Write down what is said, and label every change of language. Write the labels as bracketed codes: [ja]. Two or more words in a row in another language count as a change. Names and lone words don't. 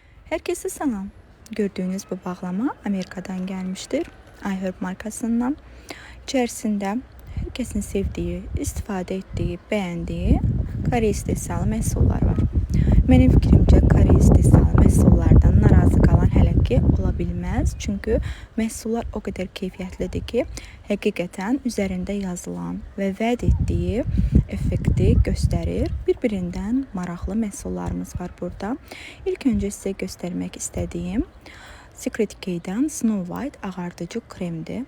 [tr] Herkese salam. Gördüğünüz bu bağlama Amerikadan gelmiştir. iHerb markasından. İçerisinde herkesin sevdiği, istifade ettiği, beğendiği [az] kare istehsalı məhsullar var. Mənim fikrimcə kare istehsalı məhsullardan narazı qalan hələ ki ola bilməz. Çünki məhsullar o qədər keyfiyyətlidir ki, həqiqətən üzərində yazılan və vəd etdiyi effekti göstərir. Bir-birindən maraqlı məhsullarımız var burada. İlk öncə sizə göstərmək istədiyim Secret K-dən Snow White ağardıcı kremdir.